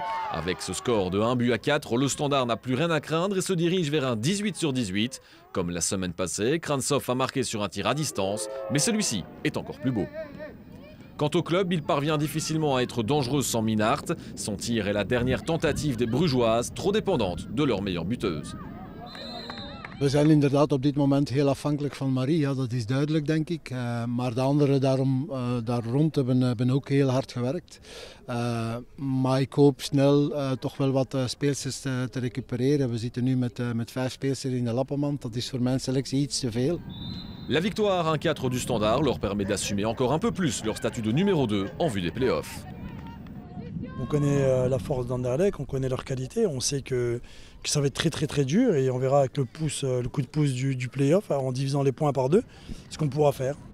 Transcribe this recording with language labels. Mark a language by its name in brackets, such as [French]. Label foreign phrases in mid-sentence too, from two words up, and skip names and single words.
[French] Avec ce score de 1-4, le Standard n'a plus rien à craindre et se dirige vers un 18/18. Comme la semaine passée, Krantzhoff a marqué sur un tir à distance, mais celui-ci est encore plus beau. Quant au club, il parvient difficilement à être dangereux sans Minart. Son tir est la dernière tentative des Brugeoises, trop dépendante de leur meilleure buteuse. [Dutch] We zijn inderdaad op dit moment heel afhankelijk van Marie, ja, dat is duidelijk denk ik. Maar de anderen daar rond hebben ook heel hard gewerkt. Maar ik hoop snel toch wel wat speelsters te recupereren. We zitten nu met 5 speelsters in de lappenmand, dat is voor mijn selectie iets te veel. [French] La victoire 1-4 du Standard leur permet d'assumer encore un peu plus leur statut de numéro 2 en vue des playoffs. On connaît la force d'Anderlecht, on connaît leur qualité, on sait que ça va être très dur et on verra avec le coup de pouce du play-off, en divisant les points par 2, ce qu'on pourra faire.